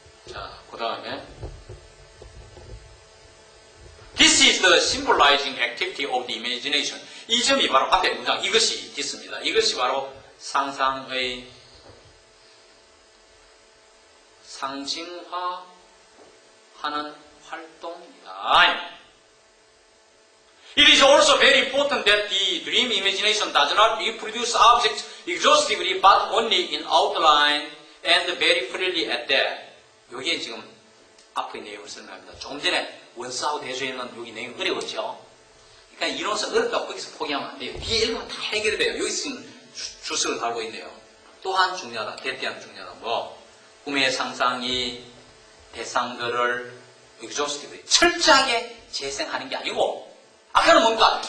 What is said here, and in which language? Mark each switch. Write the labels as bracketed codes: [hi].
[ko] 자, 그 다음에 [en] This is the symbolizing activity of the imagination. [ko] 이 점이 바로 앞에 문장, 이것이 this입니다. 이것이 바로 상상의 상징화하는 활동이다. [en] It is also very important that the dream imagination does not reproduce objects exhaustively but only in outline and very freely at that. [ko] 여기에 지금 앞의 내용을 설명합니다. 조금 전에 원스하고 대조에는 여기 내용이 어려웠죠. 그러니까 이론서 어렵다고 거기서 포기하면 안 돼요. 뒤에 읽으면 다 해결이 돼요. 여기 지금 주석을 달고 있네요. 또한 중요하다. 대대한 중요하다. 뭐 꿈의 상상이 대상들을 exhaustively 철저하게 재생하는 게 아니고, 아까는 뭡니까?